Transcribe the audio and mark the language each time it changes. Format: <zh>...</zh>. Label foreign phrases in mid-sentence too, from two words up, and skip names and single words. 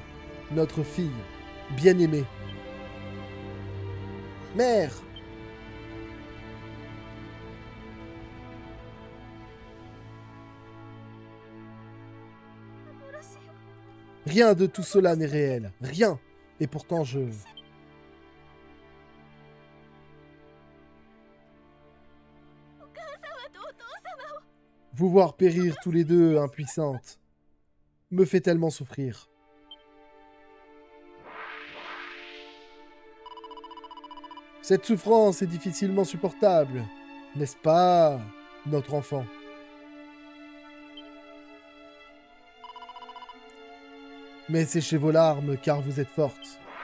<fr>Notre fille, bien-aimée. Mère! Rien de tout cela n'est réel. Rien. Et pourtant je...</fr> <ja>お母様とお父様を</ja> <fr>Vous voir périr tous les deux, impuissantes, me fait tellement souffrir. Cette souffrance est difficilement supportable, n'est-ce pas, notre enfant? Mais séchez vos larmes, car vous êtes forte.</fr>